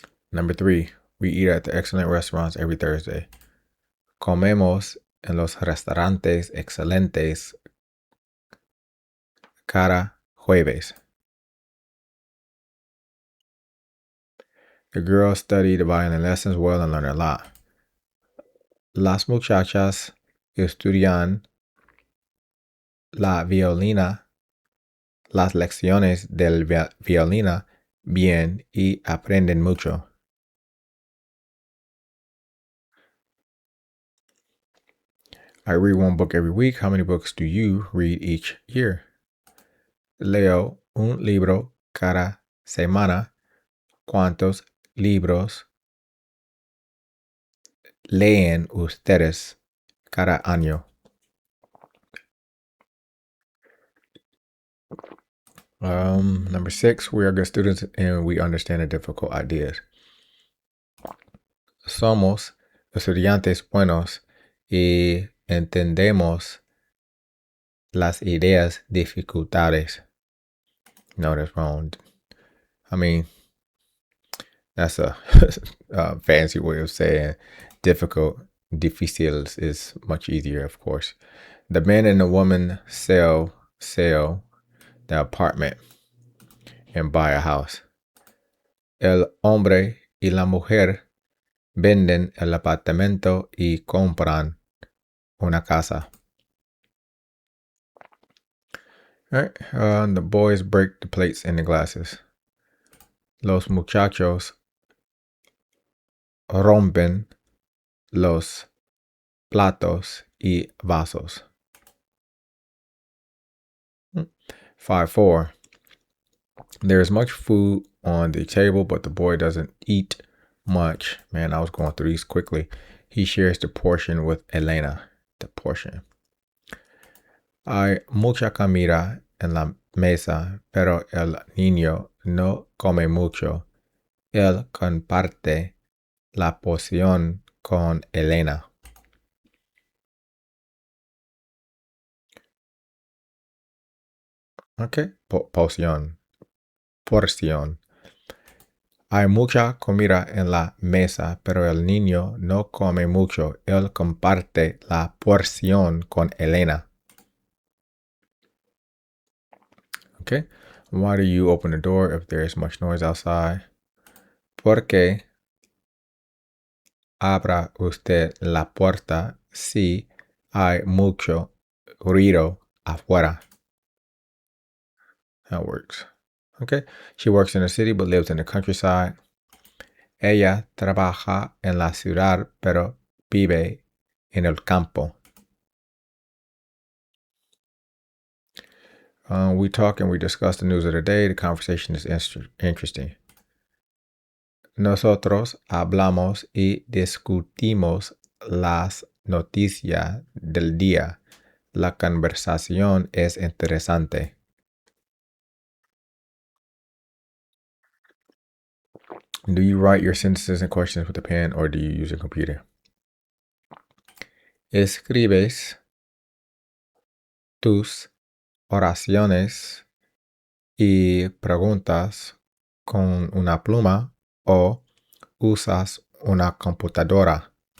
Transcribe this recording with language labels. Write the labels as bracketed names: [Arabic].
[English] Number 3. We eat at the excellent restaurants every Thursday. [Spanish] Comemos en los restaurantes excelentes cada jueves. [English] The girls study the violin lessons well and learn a lot. [Spanish] Las muchachas estudian la violina, las lecciones del violina bien y aprenden mucho. [English] I read one book every week. How many books do you read each year? [Spanish] Leo un libro cada semana. ¿Cuántos libros leen ustedes cada año? [English] Number 6, we are good students and we understand the difficult ideas. [Spanish] Somos estudiantes buenos y entendemos las ideas dificultades. [English] No, that's wrong. I mean, that's a, a fancy way of saying difficult. Difícil is much easier, of course. The man and the woman sell the apartment and buy a house. [Spanish] El hombre y la mujer venden el apartamento y compran una casa. [English] All right. The boys break the plates and the glasses. [Spanish] Los muchachos rompen los platos y vasos. [English] 5-4. There is much food on the table, but the boy doesn't eat much. Man, I was going through these quickly. He shares the portion with Elena. The portion. [Spanish] Hay mucha comida en la mesa, pero el niño no come mucho. Él comparte la porción con Elena. [English] Okay, porción. [Spanish] Hay mucha comida en la mesa, pero el niño no come mucho. Él comparte la porción con Elena. [English] Okay. Why do you open the door if there is much noise outside? [Spanish] Porque abra usted la puerta si hay mucho ruido afuera. [English] That works. Okay. She works in the city but lives in the countryside. [Spanish] Ella trabaja en la ciudad pero vive en el campo. [English] We talk and we discuss the news of the day. The conversation is interesting. [Spanish] Nosotros hablamos y discutimos las noticias del día. La conversación es interesante. [English] Do you write your sentences and questions with a pen or do you use a computer? [Spanish] Escribes tus oraciones y preguntas con una pluma o usas una computadora.